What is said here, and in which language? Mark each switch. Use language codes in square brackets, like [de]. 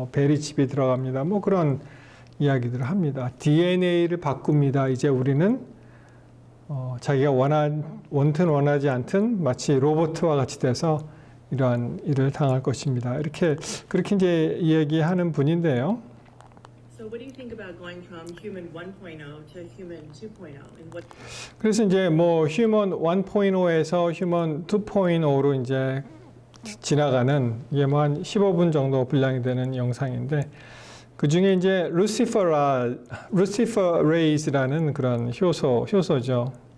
[ko] 베리칩이 들어갑니다. 그런 이야기들을 합니다. DNA를 바꿉니다. 이제 우리는 자기가 원튼 원하지 않든 마치 로봇과 같이 돼서 이러한 일을 당할 것입니다. 그렇게 이제 이야기하는 분인데요. [en] So what do you think about going from human 1.0 to human 2.0? And what? [ko] 그래서 이제 human 1.0에서 human 2.0로 이제 지나가는 이게 한 15분 정도 분량이 되는 영상인데, 그 중에 이제 루시퍼 레이즈라는 그런 효소죠.